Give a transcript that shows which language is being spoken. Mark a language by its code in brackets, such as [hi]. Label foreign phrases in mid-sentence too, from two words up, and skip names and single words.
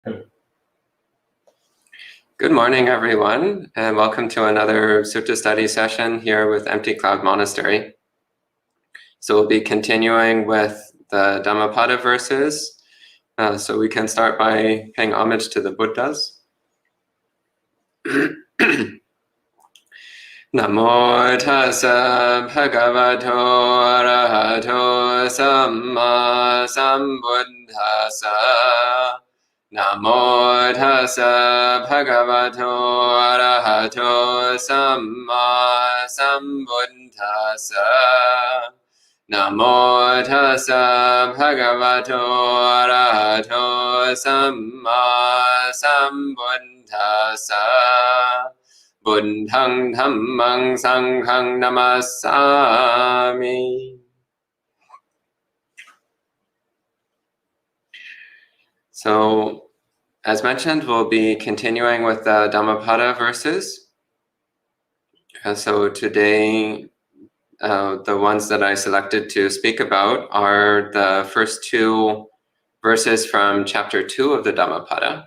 [en] Good morning, everyone, and welcome to another Sutta study session here with Empty Cloud Monastery. So we'll be continuing with the Dhammapada verses, so we can start by paying homage to the Buddhas. [pi] Namo tassa bhagavato arahato samma sambuddhassa. Namo tassa bhagavato arahato samma sambuddhassa. Namo tassa bhagavato arahato samma sambuddhassa. Buddhang dhammang sanghang namasami. [en] So, as mentioned, we'll be continuing with the Dhammapada verses. So today, the ones that I selected to speak about are the first two verses from chapter 2 of the Dhammapada.